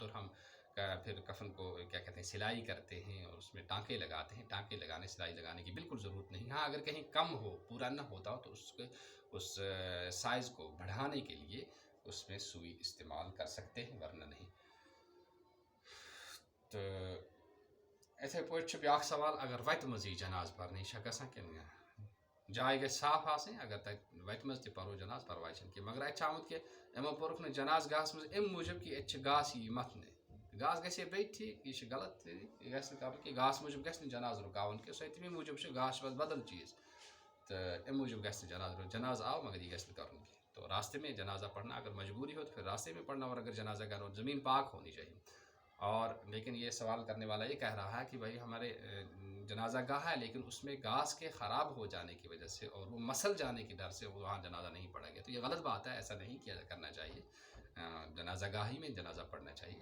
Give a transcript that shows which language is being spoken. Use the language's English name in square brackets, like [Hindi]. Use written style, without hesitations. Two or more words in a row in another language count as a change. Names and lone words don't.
[Urdu] عام طور ہم پھر کفن کو کیا کہتے ہیں سلائی کرتے ہیں اور اس میں ٹانکے لگاتے ہیں. ٹانکے لگانے سلائی لگانے کی بالکل ضرورت نہیں. ہاں اگر کہیں کم ہو پورا نہ ہوتا ہو تو اس سائز کو بڑھانے کے لیے اس میں سوئی استعمال کر سکتے ہیں ورنہ نہیں. [Kashmiri] تو اتھے پہ بیاکھ سوال اگر وتہ مزی جناز پرنے گژھان کن جائے گژھِ صاف آسٕنۍ اگر تتہِ وتہِ منٛز تہِ پرو جناز پرواے چھُنہٕ کینٛہہ مگر اتہِ چھُ آمُت کہ یِمو پوٚرُکھ نہٕ جناز گاہس منٛز امہِ موٗجوٗب کہ ییٚتہِ چھِ گاسہٕ یی متھنہٕ. گاسہٕ گژھِ ہے بیٚیہِ ٹھیٖک یہِ چھِ غلط یہِ گژھِ نہٕ کَرُن کینٛہہ گاسہٕ موٗجوٗب گژھِ نہٕ جناز رُکاوُن کینٛہہ سُہ تمی موٗجوٗب چھُ گاسہٕ چھُ بدل چیٖز تہٕ امہِ موٗجوٗب گژھِ نہٕ جناز رُکاوُن. جناز آو مگر یہ گژھِ نہٕ کَرُن کینٛہہ. [Urdu] تو راستے میں جنازہ پڑھنا اگر مجبوری ہو تو پھر راستے میں پڑھنا اور اگر جنازہ کا ہو زمین پاک ہونی چاہیے. اور لیکن یہ سوال کرنے والا یہ کہہ رہا ہے کہ بھائی ہمارے جنازہ گاہ ہے لیکن اس میں گھاس کے خراب ہو جانے کی وجہ سے اور وہ مسل جانے کی ڈر سے وہاں جنازہ نہیں پڑھا گیا. تو یہ غلط بات ہے, ایسا نہیں کیا کرنا چاہیے. جنازہ گاہ ہی میں جنازہ پڑھنا چاہیے.